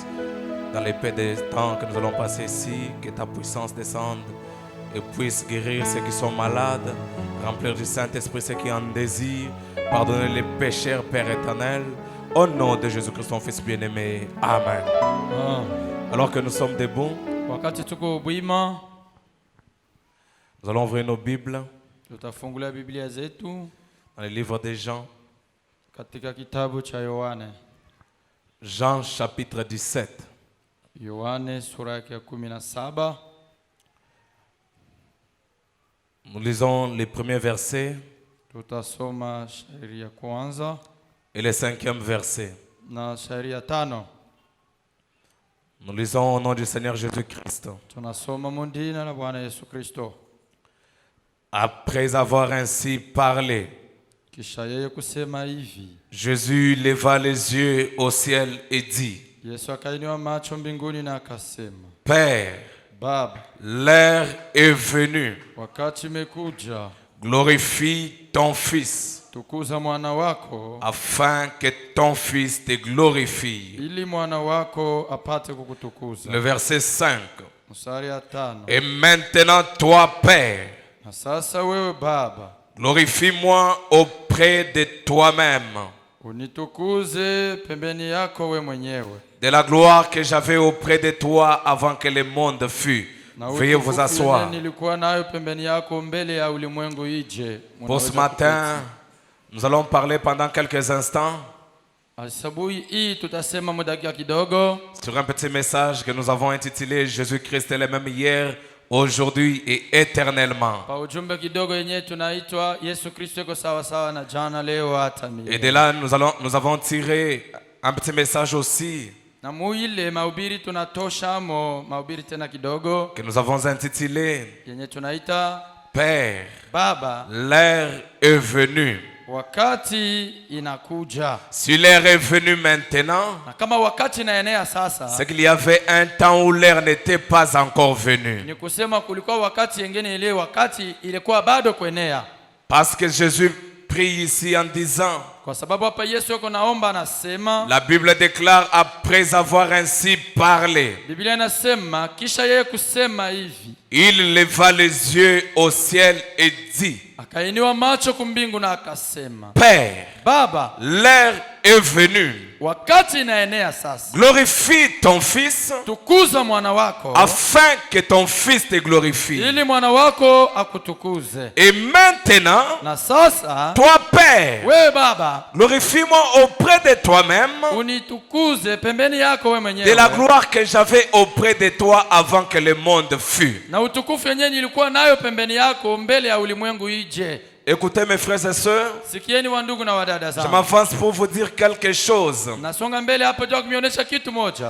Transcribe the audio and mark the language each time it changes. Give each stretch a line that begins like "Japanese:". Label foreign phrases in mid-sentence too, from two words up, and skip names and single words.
French: Dans les paix des temps que nous allons passer ici, que ta puissance descende et puisse guérir ceux qui sont malades, remplir du Saint-Esprit ceux qui en désirent, pardonner les pécheurs, Père éternel. Au nom de Jésus-Christ, ton Fils bien-aimé. Amen. Alors que nous sommes debout,
Swahili: wakati tuko bwima,
French: nous allons ouvrir nos Bibles
Swahili: Tutafungua Biblia zetu
French: dans le livre de Jean,
Swahili: katika kitabu cha Yohane.
French: Jean chapitre 17.
Swahili: Yohane sura yake ya 17.
French: Nous lisons les premiers versets
Swahili: Tutasoma shairi ya kwanza
French: et le 5e verset.
Swahili: na shairi ya 5.
French: Nous lisons au nom du Seigneur Jésus-Christ.
Swahili: Tunasoma mundina la Bwana Yesu Kristo.
French: Après avoir ainsi parlé,
Swahili: Kisha yeye kusema hivi,
French: Jésus leva les yeux au ciel et dit,
Swahili: Yesu akainua macho mbinguni na akasema,
French: Père,
Swahili: Baba,
French: l'heure est venue,
Swahili: wakati umekuja,
French: glorifie ton Fils,
Swahili: tukuza mwana wako,
French: afin que ton Fils te glorifie.
Swahili: ili mwana wako apate kukutukuza.
French: Le verset 5.
Swahili: Mstari ya 5.
French: Et maintenant, toi, Père,
Swahili: Na sasa wewe Baba,
French: glorifie-moi auprès de toi-même,
Swahili: unitukuze pembeni yako we mwenyewe,
French: de la gloire que j'avais auprès de toi avant que le monde fût.
Swahili: na
French: Veuillez vous
Swahili: utukufu
French: asseoir.
Swahili: yenye nilikuwa nayo pembeni yako mbele ya ulimwengu ije.
French: Pour ce matin, nous allons parler pendant quelques instants
Swahili: Asubuhi hii tutasema muda kidogo
French: sur un petit message que nous avons intitulé Jésus-Christ est le même hier, aujourd'hui et éternellement.
Swahili: pa ujumbe kidogo yenye tunaitwa Yesu Kristo yuko sawa sawa na jana leo hata milele.
French: Et de là, nous avons tiré un petit message aussi
Swahili: Na muile mahubiri tunatoshamo mahubiri tena kidogo
French: que nous avons intitulé
Swahili: yenye tunaita
French: Père,
Swahili: Baba,
French: l'heure est venue.
Swahili: wakati inakuja.
French: Si l'heure est venue maintenant,
Swahili: Na kama wakati inaenea sasa,
French: c'est qu'il y avait un temps où l'heure n'était pas encore venue.
Swahili: ni kusema kulikuwa wakati yengine ile wakati ilikuwa bado kuenea.
French: Parce que Jésus prie ici en disant,
Swahili: Kwa sababu hapa Yesu yuko naomba anasema,
French: la Bible déclare, après avoir ainsi parlé,
Swahili: Biblia inasema kisha yeye kusema hivi,
French: il leva les yeux au ciel et dit,
Swahili: akainua macho kumbingu na akasema,
French: Père,
Swahili: Baba,
French: l'heure est venue.
Swahili: wakati inaenea sasa,
French: Glorifie ton Fils,
Swahili: tukuza mwana wako
French: afin que ton Fils te glorifie.
Swahili: ili mwana wako akutukuze.
French: Et maintenant,
Swahili: Na sasa
French: toi, Père,
Swahili: wewe Baba,
French: glorifie-moi auprès de toi-même
Swahili: unitukuze pembeni yako wewe
French: de la
Swahili: mwenyewe,
French: gloire que j'avais auprès de toi avant que le monde fût.
Swahili: na utukufu yenyewe nilikuwa nayo pembeni yako mbele ya ulimwengu ije.
French: Écoutez mes frères et sœurs,
Swahili: Sikieni wa ndugu na wadada
French: je
Swahili: zangu,
French: m'avance pour vous dire quelque chose.
Swahili: nasonga mbele hapo jua kumionyesha kitu moja.